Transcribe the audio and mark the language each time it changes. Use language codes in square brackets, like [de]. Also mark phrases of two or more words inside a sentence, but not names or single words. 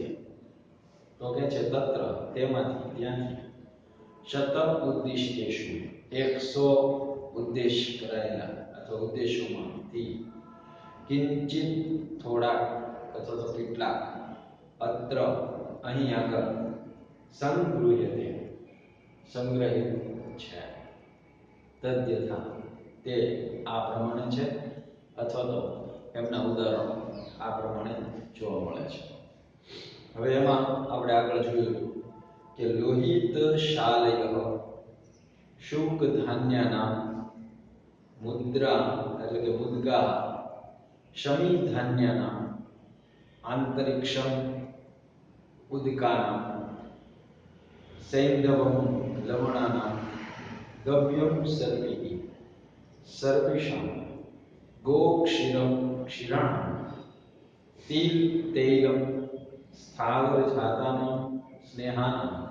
[gu] તો કે છે તત્ર તેમાંથી, ત્યાંથી, [sa] शतम उद्दिष्टेषु [gu] 100 ઉદ્દેશ કરાયેલા અથવા ઉદ્દેશોમાંથી, કિંચિત થોડાક અથવા તો કેટલાક, અત્ર અહીં આગળ, સંગૃહ્યતે સંગ્રહિત છે, તદ્યથા તે આ પ્રમાણે છે, અથવા તો એમના ઉદાહરણો આ પ્રમાણે જોવા મળે છે. હવે એમાં આપણે આગળ જોયું કે [sa] लोहित शालय [gu] શુક ધાન્યના મુદ્રા એટલે કે મુદ્ગા [sa] शमी धान्यानां आंतरिक्षम उदकानां सैंधवम लवणानां गव्यम सर्पिः सर्पिषां गोक्षीरम क्षीराणां तिल तैलम स्थावर जातानां स्नेहानां